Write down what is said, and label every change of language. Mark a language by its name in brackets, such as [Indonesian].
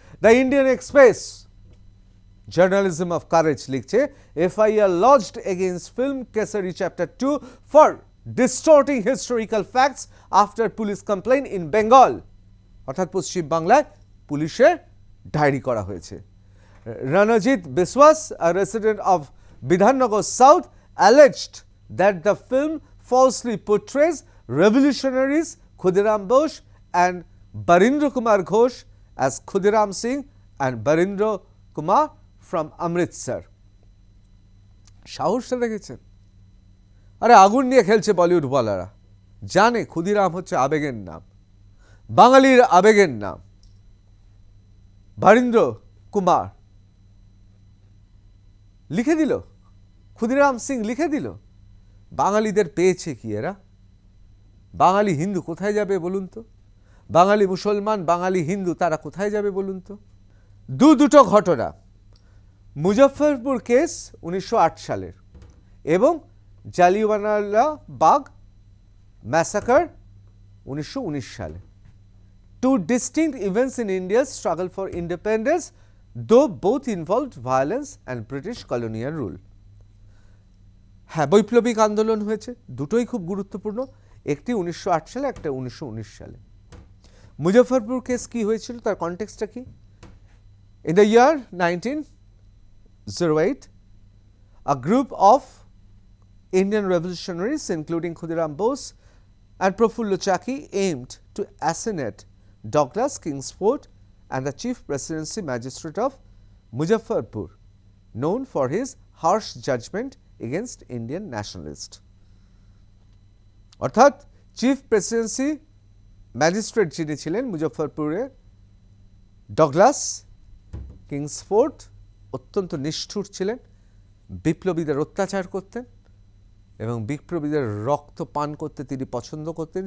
[English] The Indian Express journalism of courage লিখছে, FIR lodged against film Kesari chapter 2 for distorting historical facts after police complain in Bengal. [Bangla] অর্থাৎ পশ্চিম বাংলায় পুলিশের diary করা হয়েছে। [English] Ranjit Biswas, a resident of Bidhannagar South, alleged that the film falsely portrays revolutionaries Khudiram Bose and Barindra Kumar Ghosh as Khudiram Singh and Barindra Kumar from Amritsar. [Bangla] সাহসটা দেখেছেন? আরে আগুন নিয়ে খেলছে বলিউড বলারা, জানে ক্ষুদিরাম হচ্ছে আবেগের নাম, বাঙালির আবেগের নাম। বরিন্দ্র কুমার লিখে দিল, ক্ষুদিরাম সিং লিখে দিল। বাঙালিদের পেয়েছে কি এরা? বাঙালি হিন্দু কোথায় যাবে বলুন তো? বাঙালি মুসলমান, বাঙালি হিন্দু, তারা কোথায় যাবে বলুন তো? দুটো ঘটনা, মুজফ্ফরপুর কেস 1908 সালের এবং জালিয়ানওয়ালা বাগ ম্যাসাকার 1919 সালে। [English] Two distinct events in India's struggle for independence, though both involved violence and British colonial rule. [Bangla] হ্যাঁ, বৈপ্লবিক আন্দোলন হয়েছে, দুটোই খুব গুরুত্বপূর্ণ, একটি 1908 সালে, একটা 1919 সালে। মুজফ্ফরপুর কেস কি হয়েছিল, তার কনটেক্সটটা কি? [English] In the year 1908, a group of Indian revolutionaries, including Khudiram Bose and Prafullo Chaki, aimed to assassinate Douglas Kingsford and the Chief Presidency Magistrate of Muzaffarpur, known for his harsh judgment against Indian nationalists. [Bangla] অর্থাৎ chief Presidency magistrate যিনি ছিলেন মুজফ্ফরপুরে, Douglas Kingsford, অত্যন্ত নিষ্ঠুর ছিলেন, বিপ্লবীদের অত্যাচার করতেন এবং বিপ্লবীদের রক্ত পান করতে তিনি পছন্দ করতেন।